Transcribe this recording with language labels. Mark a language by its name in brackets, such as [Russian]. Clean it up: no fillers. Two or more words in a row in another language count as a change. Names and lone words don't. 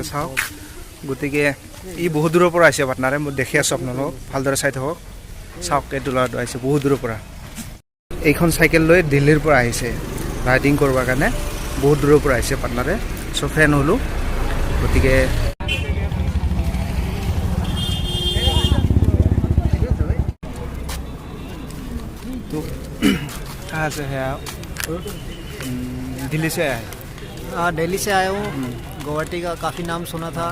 [Assamese] চাওক গতিকে ই বহুত দূৰৰ পৰা আহিছে পাটনাৰে মই দেখি আছোঁ আপোনালোকক ভালদৰে চাই থাকক চাওক এইটো ল'ৰাটো আহিছে বহুত দূৰৰ পৰা এইখন চাইকেল লৈ দিল্লীৰ পৰা আহিছে ৰাইডিং কৰিবৰ কাৰণে বহুত দূৰৰ পৰা আহিছে পাটনাৰে [English] so friend [Assamese] হ'লোঁ গতিকে [Hindi] तो कहाँ से है आप दिल्ली से आए हाँ दिल्ली से आया हूँ गुवाहाटी का काफ़ी नाम सुना था